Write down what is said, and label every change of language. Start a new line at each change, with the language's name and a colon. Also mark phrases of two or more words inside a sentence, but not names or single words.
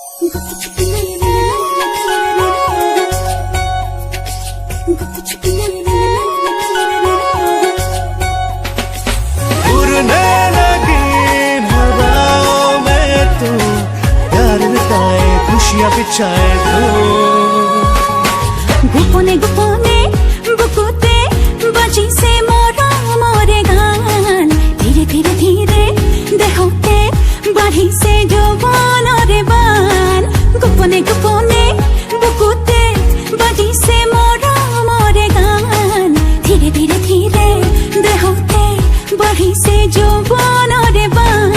Hindi: उड़ने लगी हवाओं में तू, प्यार लुटाए खुशियाँ बिछाए तू।
Assamese: গোপনে গোপনে বুকুতে বাজিছে মৰমৰে গান, ধীৰে ধীৰে ধীৰে দেহতে বাঢ়িছে যৌৱনৰে বান। গোপনে গোপনে বুকুতে বাজিছে মৰমৰে গান, ধীৰে ধীৰে ধীৰে দেহতে বাঢ়িছে যৌৱনৰে বান।